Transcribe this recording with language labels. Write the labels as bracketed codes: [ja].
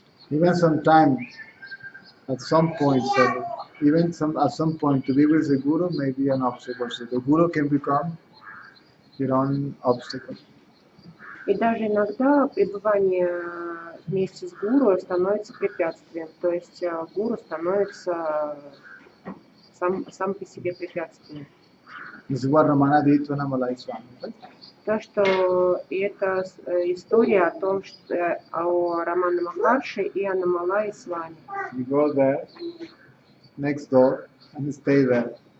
[en] Even sometime, at some point, so at some point, to be with the guru may be an obstacle. So the guru can become your own obstacle. [ru] И даже иногда пребывание вместе с гуру становится препятствием. То есть гуру становится сам по себе препятствием. [en] This is what Ramana did to Anamalai Swami. Right? [ru] То, что это история о том, что о Рамана Махарши и Анамалае с вами. [en] You go there, next door, and stay there.